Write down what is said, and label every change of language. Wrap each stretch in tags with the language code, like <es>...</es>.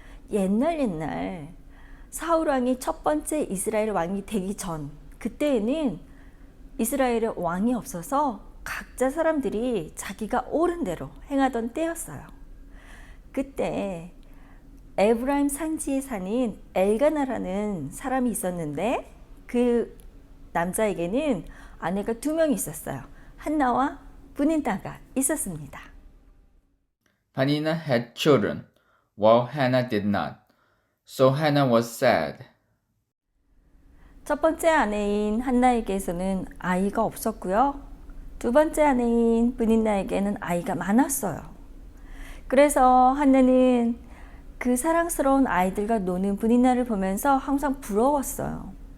<ko>옛날 사울 왕이 첫 번째 이스라엘 왕이 되기 전, 그때에는 이스라엘에 왕이 없어서 각자 사람들이 자기가 옳은 대로 행하던 때였어요. 그때 에브라임 산지에 사는 엘가나라는 사람이 있었는데 그 남자에게는 아내가 2명이 있었어요. 한나와 브닌나가 있었습니다.</ko> <en>Peninnah had children, while Hannah did not. So Hannah was sad.</en> <ko>첫 번째 아내인 한나에게서는 아이가 없었고요. 두 번째 아내인 브닌나에게는 아이가 많았어요. 그래서 한나는 그 사랑스러운 아이들과 노는 브닌나를 보면서 항상 부러웠어요.</ko>